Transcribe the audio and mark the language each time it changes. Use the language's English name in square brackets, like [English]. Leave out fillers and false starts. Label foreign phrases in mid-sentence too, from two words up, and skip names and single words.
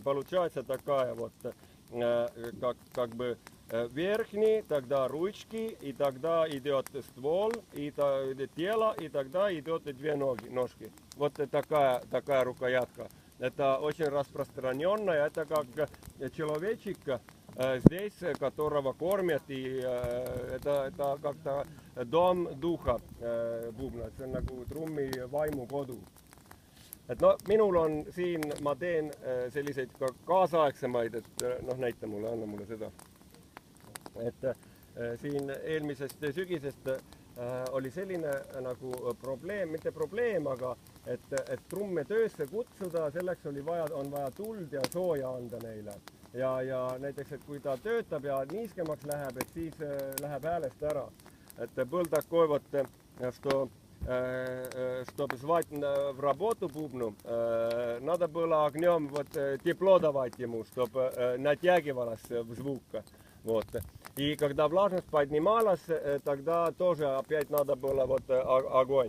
[Russian] Получается такая вот как бы верхний, тогда ручки, и тогда идет ствол, и тело, и тогда идет две ножки. Вот такая рукоятка. Это очень распространенная, это как человечек здесь, которого кормят, и это как-то дом духа бубна, [Estonian] see on nagu trummi vaimukodu. Et no, minul on siin, ma teen selliseid ka kaasaegsemaid, et noh, näita mulle, anna mulle seda. Et siin eelmisest sügisest oli selline nagu probleem, mitte probleem, aga et trumme töösse kutsuda, selleks on vaja tuld ja sooja anda neile. Ja näiteks, et kui ta töötab ja niiskemaks läheb, et siis läheb häälest ära. [Russian] Et был такой вот, что чтобы звать в работу бубну, надо было огнем вот тепло давать ему, чтобы натягивалась в звук. Вот. И когда влажность поднималась, тогда тоже опять надо было вот огонь.